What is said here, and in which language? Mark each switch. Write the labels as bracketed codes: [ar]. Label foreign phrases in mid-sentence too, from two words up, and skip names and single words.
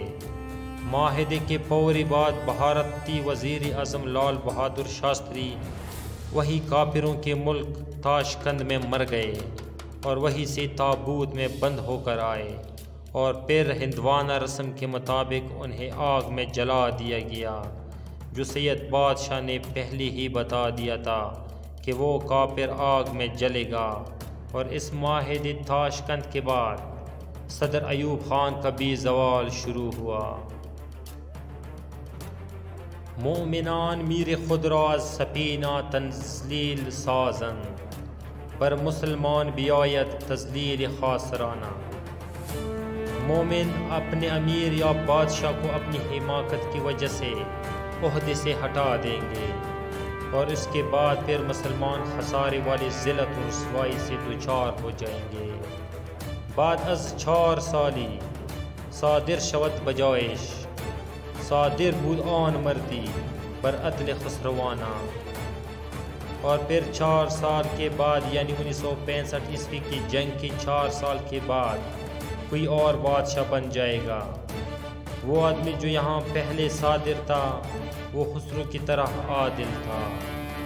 [ur] معاہدے کے فوری بعد بھارتی وزیر اعظم لال بہادر شاستری وہی کافروں کے ملک تاشقند میں مر گئے اور وہی سے تابوت میں بند ہو کر آئے، اور پھر ہندوانہ رسم کے مطابق انہیں آگ میں جلا دیا گیا، جو سید بادشاہ نے پہلے ہی بتا دیا تھا کہ وہ کافر آگ میں جلے گا۔ اور اس معاہدے تاشقند کے بعد صدر ایوب خان کا بھی زوال شروع ہوا۔ [fa] مومنان میر خود را از سفینہ تنزلیل سازند، بر مسلمان بیاید تذلیل خاسرانہ۔ [ur] مومن اپنے امیر یا بادشاہ کو اپنی حماقت کی وجہ سے عہدے سے ہٹا دیں گے، اور اس کے بعد پھر مسلمان خسارے والی ذلت و رسوائی سے دوچار ہو جائیں گے۔ [fa] بعد از 4 سالی صادر شود بجایش، صادر بود آن مردی بر عدل خسروانہ۔ [ur] اور پھر 4 سال کے بعد یعنی 1965 عیسوی کی جنگ کے 4 سال کے بعد کوئی اور بادشاہ بن جائے گا۔ وہ آدمی جو یہاں پہلے صادر تھا وہ خسرو کی طرح عادل تھا۔